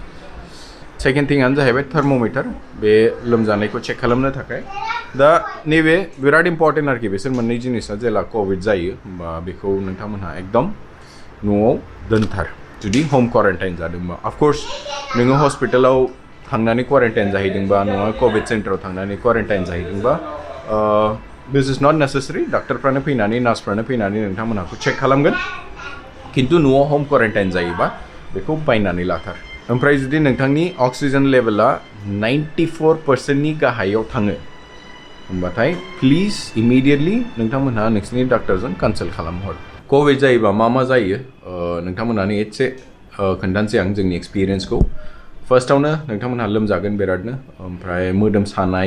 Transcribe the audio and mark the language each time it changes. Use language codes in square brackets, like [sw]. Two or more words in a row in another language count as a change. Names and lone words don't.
[brx] सेकेन्ड थिंआनो जाहैबाय थर्मोमीटर बे लोमजानायखौ चेक खालामनो थाखाय दा नैबे [en] very important [brx] आरोखि बिसोर मोननै जिनिसा जेला कोविड जायो होमबा बेखौ नोंथांमोनहा एकदम न'आव दोनथार जुदि [en] home quarantine [brx] जादोंबा अफकर्स नोङो हस्पिटालाव थांनानै क्वारेन्टाइन जाहैदोंबा नङा [en] Covid center [brx] थांनानै क्वारेन्टाइन जाहैदोंबा [en] this is not necessary [brx] डाक्टारफ्रानो फैनानै नार्सफ्रानो फैनानै नोंथांमोनहाखौ चेक खालामगोन खिन्थु न'आव [en] home quarantine [brx] जायोबा बेखौ बायनानै लाथार ओमफ्राय जुदि नोंथांनि [en] oxygen level [brx] 94%नि गाहायाव थाङो होमबाथाय [en] please immediately [brx] नोंथांमोनहा नोंसिनि डाक्टारजों कनसाल्ट खालामहर कोविड जायोबा मा जायो नोंथांमोनहानो एसे खोन्थानोसै आं जोंनि एक्सपिरियेन्सखौ फार्स्टआवनो नोंथांमोनहा लोमजागोन बिरादनो ओमफ्राय मोदोम सानाय